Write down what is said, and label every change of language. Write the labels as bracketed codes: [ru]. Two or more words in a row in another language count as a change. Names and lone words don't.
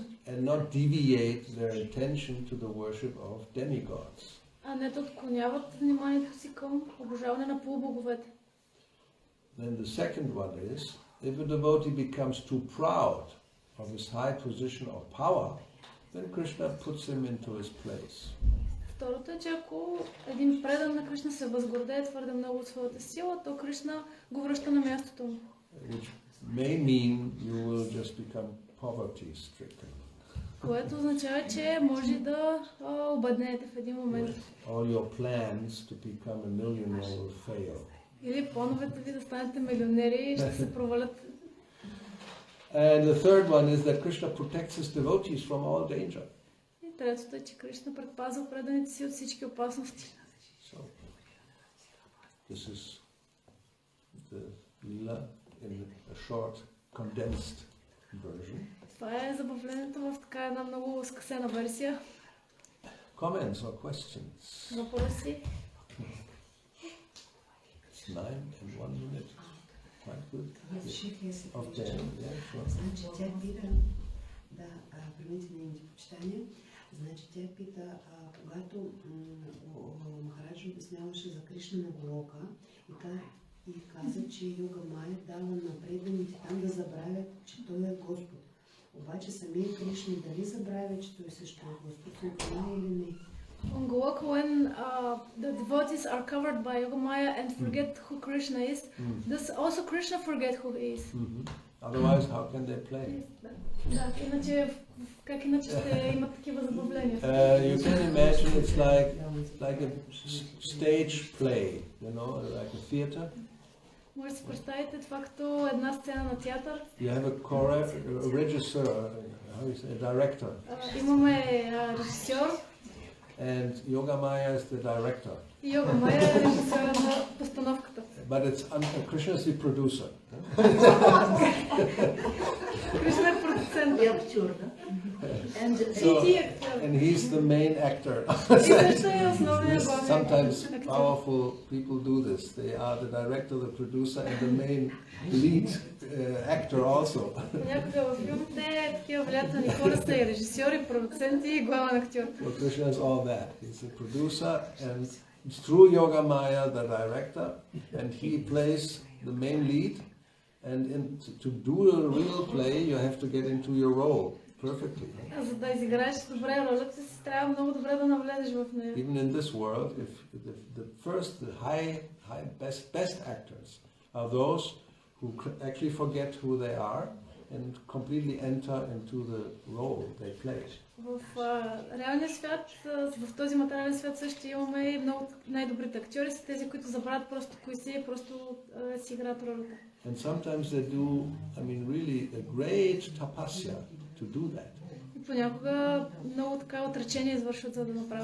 [en] And not deviate their attention to the worship of demigods. [bg] а не да отклоняват вниманието си към обожаване на полубоговете. [en] Then the second one is, if a devotee becomes too proud of his high position of power, then Krishna puts him into his place. [bg] Второто е, че ако един предан на Кришна се възгордее твърде много от своята сила, то Кришна го връща на мястото му. [en] Which may mean you will just become poverty stricken. [bg] Което означава, че може да обеднеете в един момент. [en] All your plans to become a millionaire will fail. [bg] Или плановете ви да станете милионери ще се провалят. [en] And the third one is that Krishna protects his devotees from all danger. [bg] И третото е, че Кришна предпазва преданите си от всички опасности. [en] So, this is the Leela in a short, condensed version. [bg] Това е забавлението в така една много скъсена версия. [en] Comments or questions? [bg] Въпроси? [en] It's 9 and 1 minute. Quite good. Of 10, yeah, sure. [bg] Значи тя пита, да, примете нейните почитания, значи тя пита, когато Махарадж обясняваше за Кришна на Голока и каза, че Йога Майя дава на преданите там да забравят, че той е Господ. Обаче самия Кришна дали забравя, че той също е Господ, това или не? [en] On Goloka, when the devotees are covered by Yogamaya and forget who Krishna is, does also Krishna forget who he is? Otherwise, how can they play? [bg] Да, иначе как иначе ще имат такива забавления? [en] You can imagine it's like a stage play, you know, like a theater. [bg] Може да си представите това като една сцена на театър. [en] You have a regisseur, how you say, a director. [bg] Имаме режисьор. [en] And Yogamaya is the director. [bg] И Yogamaya е режисьора на постановката. [en] But it's Krishna is the producer. [bg] Кришна е продуцент. И актьор, да? [en] And he's the main actor. Sometimes powerful people do this. They are the director, the producer, and the main lead actor also. [bg] Понякога във филмите такива влиятелни хора са и режисьори, продуценти и главен актьор. [en] So Krishna is all that. He's the producer, and through Yogamaya, the director, and he plays the main lead. And to do a real play, you have to get into your role perfectly. [bg] За да изиграеш добре ролята си, трябва много добре да навлезеш в нея. [en] Even in this world, if the best actors are those who actually forget who they are and completely enter into the role they play. [bg] В реалния свят, в този материален свят също имаме и много най-добрите актьори са тези, които забравят просто кои си и просто си играят ролята. [en] And sometimes they do, really a great tapasya to do that. [bg] И понякога много така отречение извършват, за да направят